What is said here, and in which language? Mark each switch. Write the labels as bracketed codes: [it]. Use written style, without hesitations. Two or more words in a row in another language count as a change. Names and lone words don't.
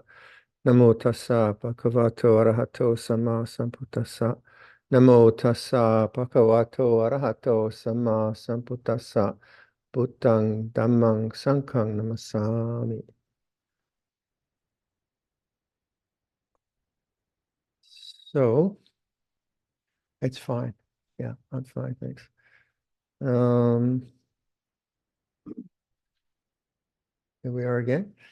[pi] Namo tassa bhagavato arahato sama sambuddhassa. Namo tassa bhagavato arahato sama sambuddhassa. Buddhang dhammang sanghang namasami. [en] So, it's fine. Yeah, I'm fine, thanks. Here we are again.